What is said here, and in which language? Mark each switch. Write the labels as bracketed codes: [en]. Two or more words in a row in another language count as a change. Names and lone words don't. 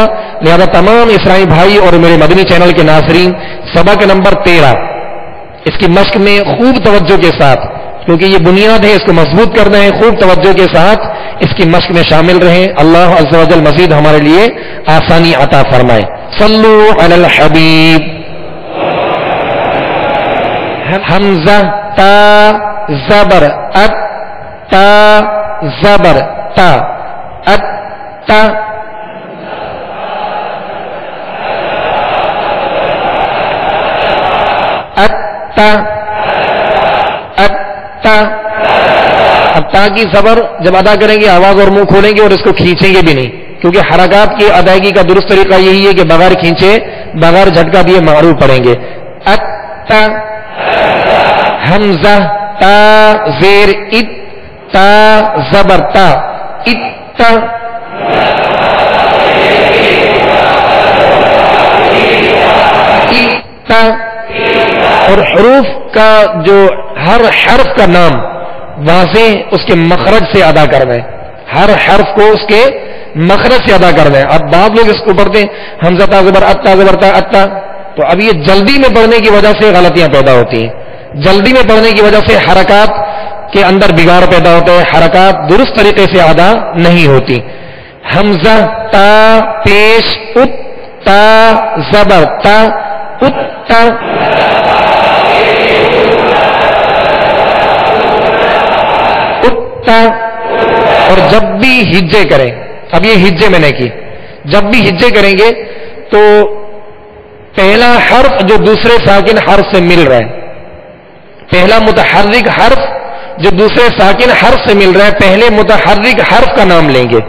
[ur] لہذا تمام اسرائی بھائی اور میرے مدنی چینل کے ناظرین، سبق نمبر 13 اس کی مشق میں خوب توجہ کے ساتھ، کیونکہ یہ بنیاد ہے، اس کو مضبوط کرنا ہے، خوب توجہ کے ساتھ اس کی مشق میں شامل رہیں۔ اللہ عز و جل مزید ہمارے لیے آسانی عطا فرمائے۔ [ar] صلو علی الحبیب۔ [ur] حمزہ تا زبر ات، تا زبر تا، ات تا، ات تا، ات تا۔ اب تا کی زبر جب ادا کریں گے آواز اور منہ کھولیں گے اور اس کو کھینچیں گے بھی نہیں، کیونکہ حرکات کی ادائیگی کا درست طریقہ یہی ہے کہ بغیر کھینچے بغیر جھٹکا دیے معروف پڑھیں گے۔ ات تا، حمزہ تا زیر ات، تا زبر تا، ات تا، ات تا۔ اور حروف کا جو ہر حرف کا نام واضح اس کے مخرج سے ادا کرنا ہے، ہر حرف کو اس کے مخرج سے ادا کرنا ہے۔ اب بعض لوگ اس کو پڑھتے ہیں حمزہ تا زبر اتا زبر تا اتا، تو اب یہ جلدی میں پڑھنے کی وجہ سے غلطیاں پیدا ہوتی ہیں، جلدی میں پڑھنے کی وجہ سے حرکات کے اندر بگاڑ پیدا ہوتا ہے، حرکات درست طریقے سے ادا نہیں ہوتی۔ حمزہ تا پیش ات تا زبر تا، اتا، اتا. اور جب بھی ہجے کریں، اب یہ ہجے میں نے کی، جب بھی ہجے کریں گے تو پہلا حرف جو دوسرے ساکن حرف سے مل رہا ہے، پہلا متحرک حرف جو دوسرے ساکن حرف سے مل رہا ہے، پہلے متحرک حرف کا نام لیں گے.